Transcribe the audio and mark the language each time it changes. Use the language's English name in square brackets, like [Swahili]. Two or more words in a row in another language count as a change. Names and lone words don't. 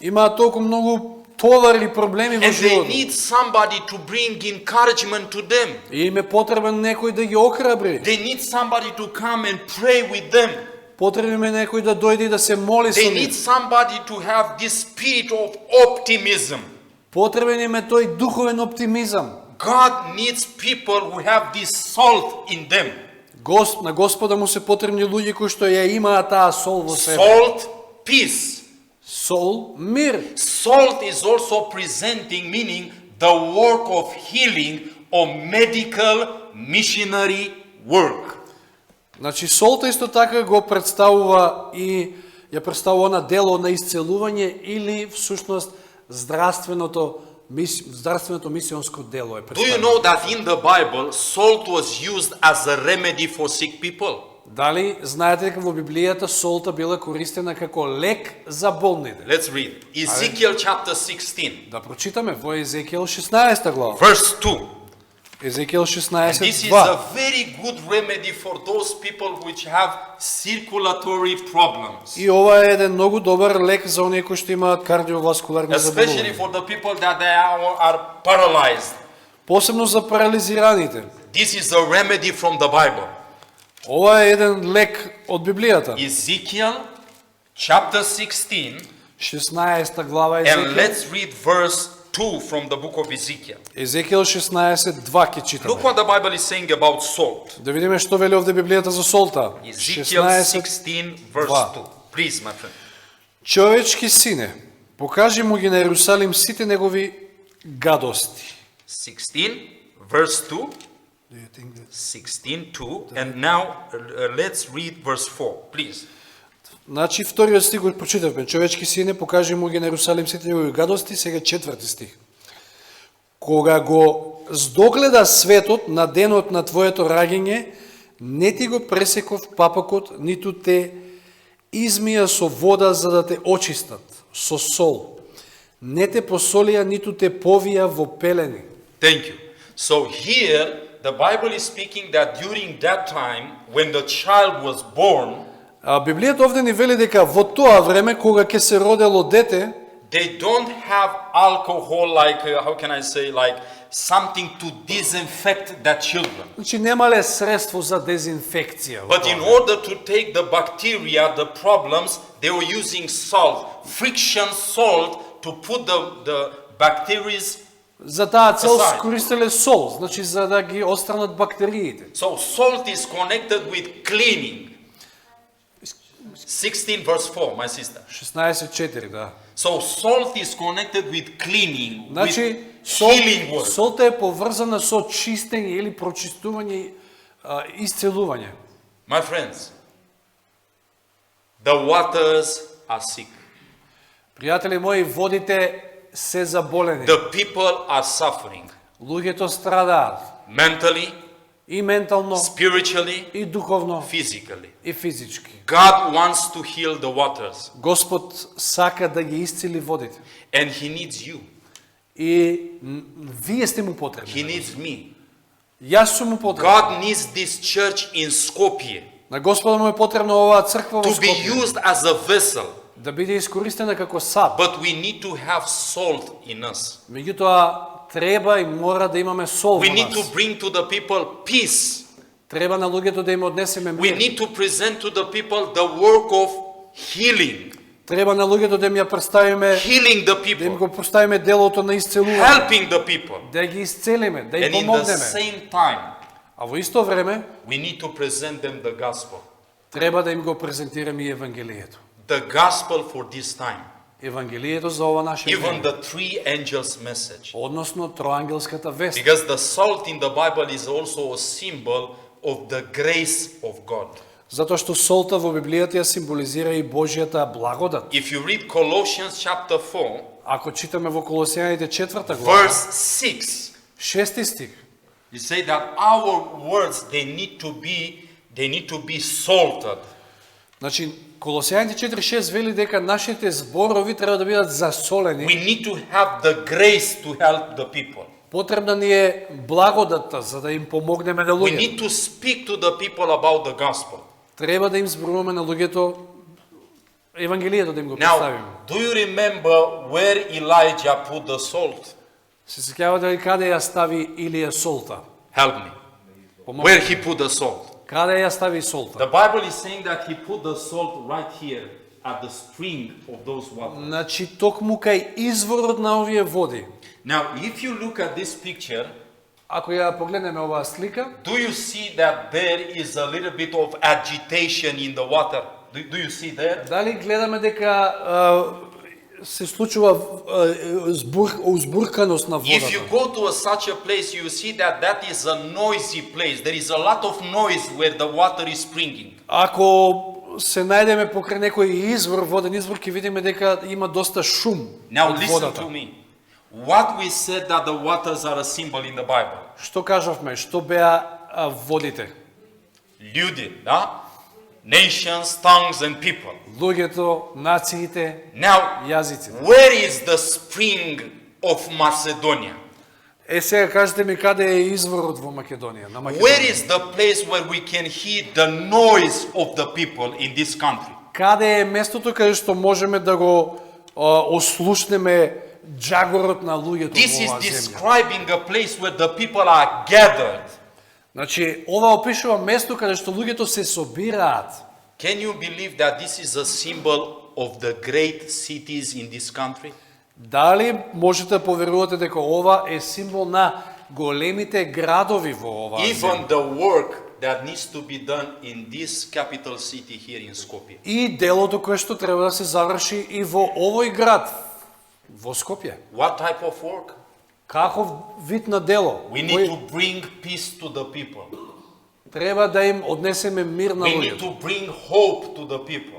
[Macedonian] Имаат толку многу товари и проблеми во [English] And they [Macedonian] животот. [English] need somebody to bring encouragement to them. [Macedonian] И им е потребен некој да ги охрабри. [English] They need somebody to come and pray with them. [Macedonian] Потребен им е некој да дојде и да се моли со [English] They need [Macedonian] нив. [English] somebody to have this spirit of optimism. [Macedonian] Потребен им е тој духовен оптимизам. [English] God needs people who have this salt in them. [Macedonian] На Господа му се потребни луѓе кои што ја имаат таа сол во себе. [English] Salt, peace. [Macedonian] Сол, мир. [English] Salt is also presenting, meaning the work of healing or medical missionary work. [Macedonian] Значи солта исто така го представува и ја представува на дело на исцелување или всушност здравственото мисионско дело е [English] Do you [Macedonian] представено. [English] know that in the Bible, salt was used as a remedy for sick people? [Macedonian] Дали знаете дека во Библијата солта била користена како лек за болните? [English] Let's read. Ezekiel chapter 16, [Macedonian] Да прочитаме во Езекиел 16 глава. [English] verse 2. [Macedonian] Езекиел [English] This [Macedonian] 16, [English] is [Macedonian] 2. [English] a very good remedy for those people which have circulatory problems. [Macedonian] И ова е еден многу добар лек за оние кои што имаат кардиоваскуларни [English] Especially [Macedonian] заболувања. [English] for the people that they are paralyzed. [Macedonian] Посебно за парализираните. [English] This is a remedy from the Bible. [Macedonian] Ова е еден лек од Библијата. [English] Ezekiel chapter 16, [Macedonian] 16 глава [English] and [Macedonian] Езекиел. [English] let's read verse 2 from the book of Ezekiel. [Macedonian] Езекиел 16, 2 ќе [English] Look [Macedonian] читаме. [English] what the Bible is saying about salt. [Macedonian] Да видиме што вели овде Библијата за солта. [English] Ezekiel 16, verse 2. Please, my friend. [Macedonian] Човечки сине, покажи му ги на Ерусалим сите негови гадости. [English] 16, verse 2. 16:2, and now let's read verse 4, please. [Macedonian] Значи вториот стих го прочитавме. Човечки сине, покажи му ги на Ерусалим сите негови гадости, сега четврти стих. Кога го здогледа светот на денот на твоето раѓање, не ти го пресеков папакот, ниту те измија со вода за да те очистат, со сол. Не те посолија, ниту те повија во пелени. [English] Thank you. So here the Bible is speaking that during that time when the child was born, [Macedonian] А Библијата овде ни вели дека во тоа време кога ќе се родело дете, [English] they don't have alcohol like how can I say, like something to disinfect the children. [Macedonian] значи немале средство за дезинфекција. во [English] But [Macedonian] тоа [English] in [Macedonian] време. [English] order to take the bacteria, the problems, they were using salt, friction salt to put the bacteria. [Macedonian] За таа цел [English] Aside. [Macedonian] користеле сол, значи за да ги отстранат бактериите. [English] So salt is connected with cleaning. 16 verse 4, my sister. [Macedonian] 16:4, да. [English] So salt is connected with cleaning, [Macedonian] Значи [English] with [Macedonian] сол, [English] healing work. [Macedonian] солта е поврзана со чистење или прочистување, исцелување. [English] My friends, the waters are sick. [Macedonian] Пријатели мои, водите се заболени. [English] The people are suffering [Macedonian] Луѓето страдаат [English] mentally, [Macedonian] и ментално, [English] spiritually, [Macedonian] и духовно, [English] physically. [Macedonian] и физички. [English] God wants to heal the waters, [Macedonian] Господ сака да ги исцели водите. [English] and He needs you. [Macedonian] И вие сте му [English] He [Macedonian] потребни. [English] needs me. [Macedonian] Јас сум му потребен. [English] God needs this church in Skopje [Macedonian] На Господа му е потребна оваа црква во [English] to be [Macedonian] Скопје [English] used as a vessel, [Macedonian] да биде искористена како сад. [English] but we need to have salt in us. [Macedonian] Меѓутоа, треба и мора да имаме сол [English] We [Macedonian] во [English] need to [Macedonian] нас. [English] bring to the people peace. [Macedonian] Треба на луѓето да им однесеме [English] We [Macedonian] мир. [English] need to present to the people the work of healing. [Macedonian] Треба на луѓето да им ја представиме, [English] Healing the [Macedonian] да им [English] people. [Macedonian] го поставиме делото на исцелување, [English] Helping the people. [Macedonian] да ги исцелиме, да им [English] And in the [Macedonian] помогнеме. [English] same time, [Macedonian] А во исто време [English] we need to present them the gospel. [Macedonian] треба да им го презентираме и евангелието. [English] The gospel for this time. [Macedonian] Евангелието за ова наше [English] Even [Macedonian] време. [English] the three angels' message. [Macedonian] Односно троангелската вест. [English] Because the salt in the Bible is also a symbol of the grace of God. [Macedonian] Затоа што солта во Библијата ја символизира и Божјата благодат. [English] If you read Colossians chapter 4, [Macedonian] Ако читаме во Колосијаните 4 глава, [English] verse 6, [Macedonian] 6 стих, [English] you say that our words they need to be salted. [Macedonian] значи Колосијаните 4:6 вели дека нашите зборови треба да бидат засолени. [English] We need to have the grace to help the people. [Macedonian] Потребна ни е благодатта за да им помогнеме на [English] We [Macedonian] луѓето. [English] need to speak to the people about the gospel. [Macedonian] Треба да им зборуваме на луѓето евангелието да им го [English] Now, [Macedonian] представиме. [English] do you remember where Elijah put the salt? [Macedonian] Се сеќавате ли каде ја стави Илија солта? [English] Help me. [Macedonian] Помогнете. [English] Where he put the salt? [Macedonian] Каде ја стави солта? [English] The Bible is saying that he put the salt right here at the spring of those waters. [Macedonian] Значи токму кај изворот на овие води. [English] Now, if you look at this picture, [Macedonian] Ако ја погледнеме оваа слика, [English] do you see that there is a little bit of agitation in the water? Do you see there? [Macedonian] дали гледаме дека се случува узбурканост на [English] If you [Macedonian] водата? [English] go to such a place, you see that that is a noisy place. There is a lot of noise where the water is springing. [Macedonian] Ако се најдеме покрај некој извор, воден извор, ќе видиме дека има доста шум [English] Now [Macedonian] од [English] listen [Macedonian] водата. [English] to me. What we said that the waters are a symbol in the Bible. [Macedonian] Што кажавме? Што беа водите? Ljudi, да? [English] Nations, tongues and people. [Macedonian] Луѓето, нациите, [English] Now, [Macedonian] јазиците. [English] where is the spring of Macedonia? [Macedonian] Сега кажете ми каде е изворот во Македонија, на [English] Where [Macedonian] Македонија. [English] is the place where we can hear the noise of the people in this country? [Macedonian] Каде е местото каде што можеме да го ослушнеме джагорот на луѓето [English] This [Macedonian] во [English] is [Macedonian] оваа земја? [English] describing a place where the people are gathered. [Macedonian] Значи, ова опишува место каде што луѓето се собираат. [English] Can you believe that this is a symbol of the great cities in this country? [Macedonian] Дали можете да поверувате дека ова е символ на големите градови во оваа земја? [English] Even the work that needs to be done in this capital city here in Skopje. [Macedonian] И делото кое што треба да се заврши и во овој град, во Скопје. [English] What type of work? [Macedonian] Каков вид на дело? [English] We need to bring peace to the people. [Macedonian] Треба да им однесеме мир на [English] We need [Macedonian] луѓето. [English] to bring hope to the people.